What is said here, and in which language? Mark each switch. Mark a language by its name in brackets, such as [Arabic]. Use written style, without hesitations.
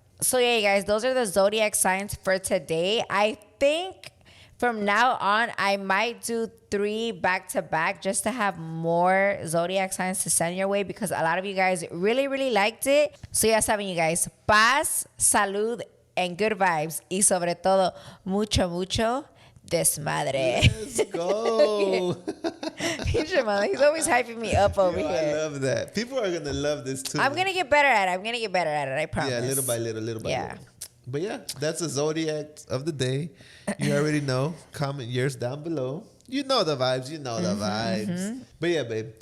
[English] So yeah, you guys, those are the zodiac signs for today. I think from now on, I might do 3 back to back just to have more zodiac signs to send your way because a lot of you guys really, really liked it. So [Spanish] ya saben, [English] you guys, [Spanish] paz, salud, [English] and good vibes. [Spanish] Y sobre todo, mucho, mucho desmadre. [English] Let's go. He's always hyping me up over Yo, here. I love that. People are going to love this too. I'm going to get better at it. I promise. Yeah, little by little, little by Yeah. little. But yeah, that's the zodiac of the day. You already know. Comment yours down below. You know the vibes. But yeah, babe.